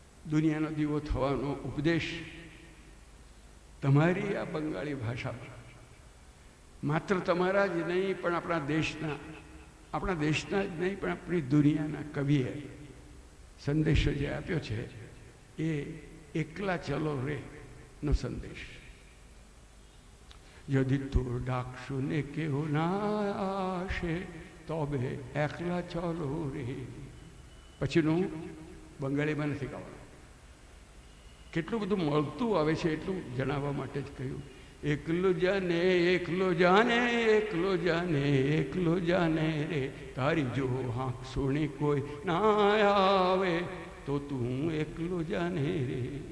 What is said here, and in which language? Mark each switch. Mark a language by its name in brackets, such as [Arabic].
[Gujarati] દુનિયાનો દીવો થવાનો ઉપદેશ તમારી આ બંગાળી ભાષામાં માત્ર તમારા જ નહીં પણ આપણા દેશના જ નહીં પણ આપણી દુનિયાના કવિએ સંદેશો જે આપ્યો છે એ એકલા ચલો રે નો સંદેશ. [Bangla] যদি তোর ডাক শুনে কেউ না আসে তবে একলা চলো রে. [Gujarati] પછીનું બંગાળીમાં નથી ગાવાનું. કેટલું બધું મળતું આવે છે એટલું જણાવવા માટે જ કહ્યું. એકલો જાને એકલો જાને એકલો જાને એકલો જાને રે, તારી જો હાંક સુણી કોઈ ના આવે તો તું એકલો જાને રે.